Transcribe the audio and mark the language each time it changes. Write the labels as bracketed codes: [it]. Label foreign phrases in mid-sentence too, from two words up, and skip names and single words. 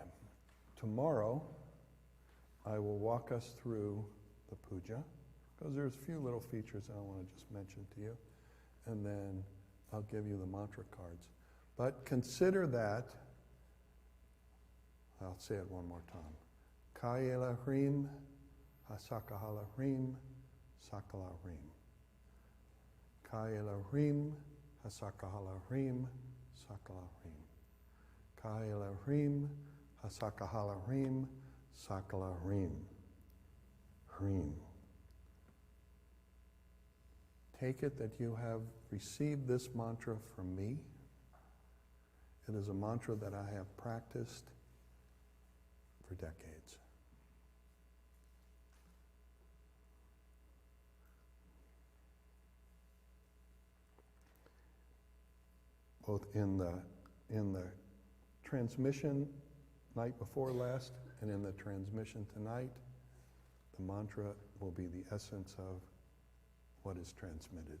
[en] Tomorrow, I will walk us through the puja, because there's a few little features I want to just mention to you, and then I'll give you the mantra cards. But consider that, I'll say it one more time. [sa] कएईल ह्रीं, हसकहल ह्रीं, सकल ह्रीं. कएईल ह्रीं, हसकहल ह्रीं, सकल ह्रीं. कएईल ह्रीं, हसकहल ह्रीं, सकल ह्रीं. Hrim. [en] Take it that you have received this mantra from me. It is a mantra that I have practiced for decades. Both in the transmission night before last and in the transmission tonight, the mantra will be the essence of what is transmitted.